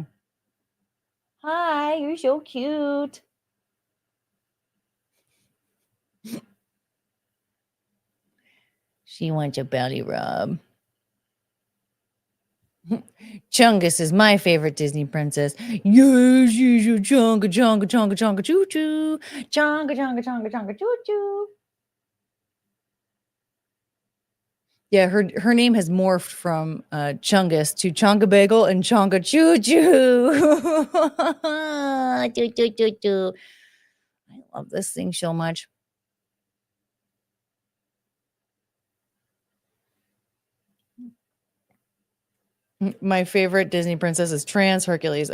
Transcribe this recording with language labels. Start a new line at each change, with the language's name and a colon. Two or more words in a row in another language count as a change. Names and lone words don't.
English: Hi, you're so cute. She wants a belly rub. Chungus is my favorite Disney princess. Yes, yes, chunga, chunga, chunga, chunga, choo choo. Chunga, chunga, chunga, chunga, choo choo. Yeah, her name has morphed from Chungus to Chonga Bagel and Chonga Choo Choo. Choo choo choo choo. I love this thing so much. My favorite Disney princess is Trans Hercules.